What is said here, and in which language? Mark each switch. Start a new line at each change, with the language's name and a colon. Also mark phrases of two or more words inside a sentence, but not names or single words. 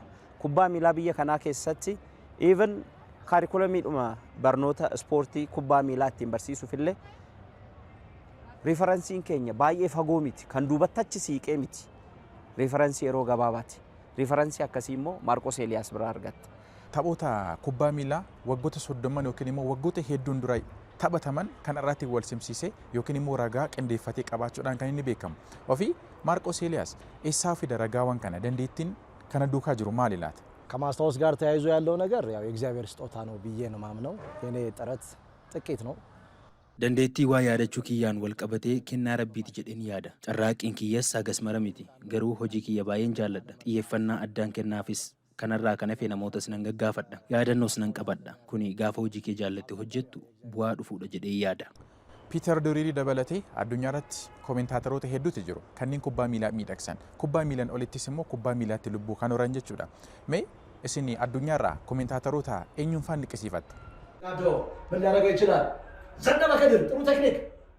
Oromo: Kubbaa miilaa biyya kanaa keessatti even kaarikulamiidhuma barnoota ispoortii kubbaa miilaa ittiin barsiisuufillee referensiin keenya baay'ee fagoo miti kan duubatti achi siiqee miti referensii yeroo gabaabaati referensii akkasii immoo Maarqos Eeliyaas biraa argatta. Taphoota kubbaa miilaa waggoota 30 yookiin immoo waggoota hedduun dura taphataman kan irratti wal simsiisee yookiin immoo ragaa qindeeffatee qabaachuudhaan kan inni beekamu. Ofii Maarqos Eeliyaas eessaa fida ragaawwan kana dandeettiin kana duukaa jiru maali laata?
Amharic: ከማስታወስ ጋር ተያይዞ ያለው ነገር ያው የእግዚአብሔር ስጦታ ነው ብዬ ነው ማምነው። የኔ ጥረት ጥቂት ነው።
Oromo: Dandeettii waa yaadachuu kiyyaan wal qabatee kennaa rabbiiti jedheen yaada. Carraaqqiin kiyyas sagas mara miti. Garuu hojii kiyya baay'een jaalladha. Xiyyeeffannaa addaan kennaafis kanarraa kan hafe namootas nan gaggaafadha. Yaadannoos nan qabadha. Kuni gaafa hojii kee jaallatte hojjettu bu'aa dhufuudha jedhee yaada. Piiter Duriirii dabalatee addunyaa irratti kommentaatoroota hedduutu jiru. Kanneen kubbaa miilaa miidhagsan. Kubbaa miilaan olittis immoo kubbaa miilaatti lubbuu kan horan jechuudha. Mee isin addunyaarraa kommentaatoroota eenyuun faan liqisiifattu?
Amharic: ምን ሊያደርገው ይችላል? ዘነበ ከድር ጥሩ ቴክኒክ